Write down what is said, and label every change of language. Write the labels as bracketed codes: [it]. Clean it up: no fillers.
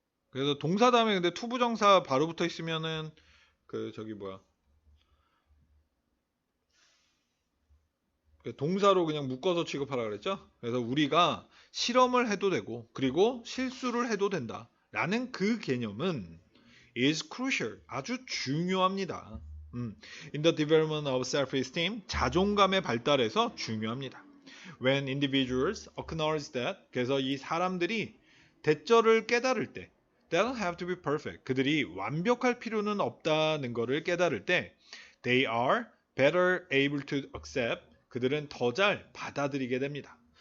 [ko] 그래서 동사 다음에 근데 투부정사 바로 붙어 있으면은 동사로 그냥 묶어서 취급하라 그랬죠? 그래서 우리가 실험을 해도 되고 그리고 실수를 해도 된다. 라는 그 개념은 [en] is crucial. [ko] 아주 중요합니다. [en] In the development of self-esteem, [ko] 자존감의 발달에서 중요합니다. [en] When individuals acknowledge that, [ko] 그래서 이 사람들이 대절을 깨달을 때, [en] they don't have to be perfect. [ko] 그들이 완벽할 필요는 없다는 것을 깨달을 때, [en] they are better able to accept. [ko] 그들은 더 잘 받아들이게 됩니다.